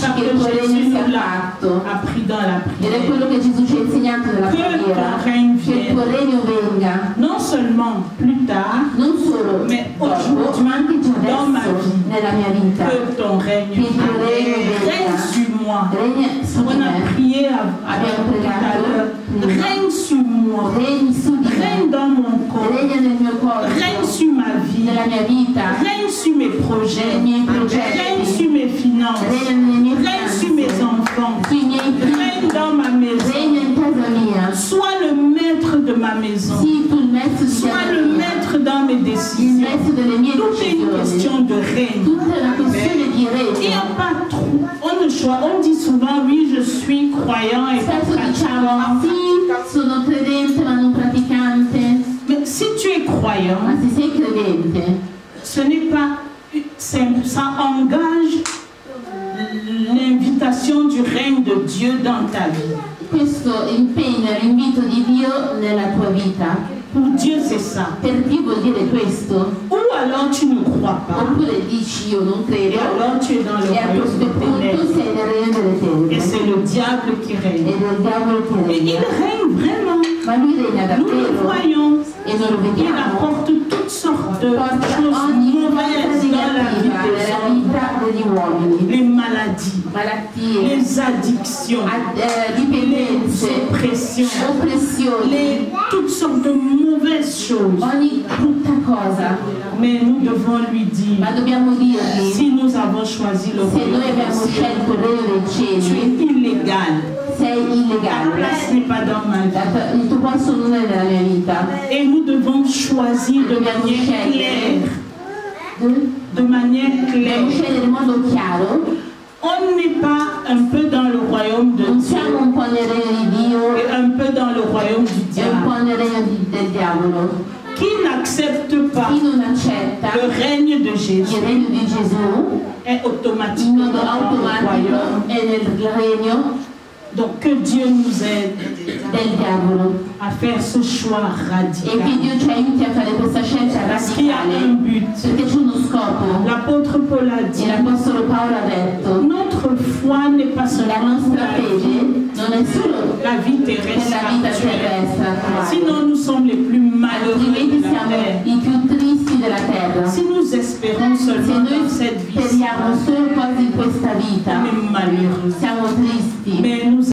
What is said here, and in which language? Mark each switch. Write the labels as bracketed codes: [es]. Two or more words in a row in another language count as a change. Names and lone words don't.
[fr] ça [it] che [fr] que [it] il tuo regno [fr] Jésus [it] sia [fr] nous l'a [it] fatto. [fr] appris dans la [it] Ed è [fr] prière. [it] quello che Gesù ci ha insegnato nella [fr] Que [it] preghiera: [fr] ton règne [it] che il tuo [fr] vienne. [it] regno venga, [fr] Non seulement plus tard, [it] non solo [fr] mais [it] dopo, [fr] aujourd'hui, [it] ma anche già [fr] dans ma [it] adesso [fr] vie, [it] nella mia vita. [fr] que ton règne [it] Che il tuo regno [fr] vienne. Règne [it] venga, [fr] sur moi. [it] regna su [fr] On [it] di [fr] a [it] me, [fr] prié [it] abbiamo [fr] tout à [it] pregato [fr] l'heure. [it] prima. [fr] Règne sur moi. [it] Regni su di [fr] Règne [it] me, [fr] dans mon corps. [it] regna nel mio corpo, [fr] Règne sur ma vie. [it] nella mia vita, [fr] Règne sur mes projets. [it] nei miei [fr] Règne [it] progetti, [fr] sur mes finances. [it] regna nelle mie [fr] Règne sur mes [it] finanze, [fr] enfants. [it] sui miei [fr] Règne [it] figli, [fr] dans ma maison. [it] regna in casa mia. [fr] Sois le maître de ma maison. [it] Sii tu il maestro di [fr] Sois [it] casa [fr] le [it] mia, [fr] maître dans mes [it] il [fr] décisions. [it] maestro delle mie [fr] Tout est une [it] decisioni. [fr] question de règne. [it] Tutta è una questione di [fr] Il n'y [it] regno. [fr] a pas trop. On dit souvent, oui, je suis croyant et pas [it] Spesso diciamo: [fr] pratiquant. [it] sì, sono credente ma non praticante. [fr] Mais si tu es croyant, [it] Ma se sei credente, [fr] ce n'est pas. Ça engage l'invitation du règne de Dieu dans ta vie. [it] questo impegna l'invito di Dio nella tua vita. [fr] Pour Dieu, c'est ça. [it] Per Dio vuol dire questo. [fr] Ou alors tu ne crois pas. [it] Oppure dici: io non [fr] Et [it] credo, [fr] alors tu es dans le [it] e a [fr] royaume [it] questo [fr] des [it] punto [fr] ténèbres. [it] sei nel regno delle [fr] Et [it] tenebre. [fr] c'est le diable qui règne. [it] Ed è il diavolo che [fr] Et il [it] regna. [fr] règne vraiment. [it] Ma lui regna [fr] Nous le [it] davvero [fr] voyons. [it] e noi lo [fr] Il [it] vediamo. [fr] apporte toutes sortes de [it] Porta [fr] choses [it] ogni cosa [fr] mauvaises dans la vie [it] negativa [fr] des [it] nella [fr] hommes. [it] vita degli uomini. [fr] Les maladies, [it] Malattie, [fr] les addictions, les [it] dipendenze, [fr] oppressions, [it] oppressioni, [fr] toutes sortes de mauvaises choses. [it] ogni brutta cosa. [fr] Mais nous devons lui dire, [it] Ma dobbiamo dirgli: [fr] si nous avons choisi le [it] se noi [fr] royaume [it] abbiamo [fr] des cieux, [it] scelto il regno dei [fr] tu [it] cieli, [fr] es illégal. [it] sei [fr] Ta [it] illegale. [fr] place n'est pas dans ma vie. [it] Il tuo posto non è nella mia vita. [fr] Et nous devons choisir de [it] Dobbiamo [fr] manière [it] scegliere. [fr] claire. De manière [it] Dobbiamo [fr] claire. [it] scegliere in modo chiaro. [fr] On n'est pas un peu dans le royaume de [it] Non [fr] Dieu [it] siamo un po' nel regno di Dio [fr] et un peu dans le royaume du [it] e un po' [fr] diable. [it] nel regno del diavolo. [fr] Qui n'accepte pas [it] Chi non accetta [fr] le règne de [it] il [fr] Jésus [it] regno di Gesù, [fr] est [it] in [fr] automatiquement [it] modo [fr] dans le [it] automatico [fr] royaume. [it] è nel regno [fr] Donc que Dieu nous aide [it] del diavolo. [fr] à faire ce choix [it] E che [fr] radical. [it] Dio ci aiuti a fare questa scelta [fr] Parce qu'il y a un [it] radicale, [fr] but. [it] perché c'è uno scopo. [fr] L'apôtre Paul a [it] E [fr] dit, [it] l'Apostolo Paolo ha detto: [fr] notre foi n'est pas [it] la [fr] seulement [it] nostra [fr] la vie, [it] fede non è solo [fr] la vie [it] per [fr] terrestre [it] la vita [fr] actuelle. [it] terrestre attuale. [fr] Sinon, nous sommes les plus malheureux [it] Altrimenti [fr] de la [it] siamo [fr] terre. [it] i più tristi della terra. [fr] Si nous espérons [it] Se [fr] seulement [it] noi [fr] dans cette vie, [it] speriamo solo quasi in questa vita, [fr] on est malheureux. [it] siamo tristi. [fr] Mais nous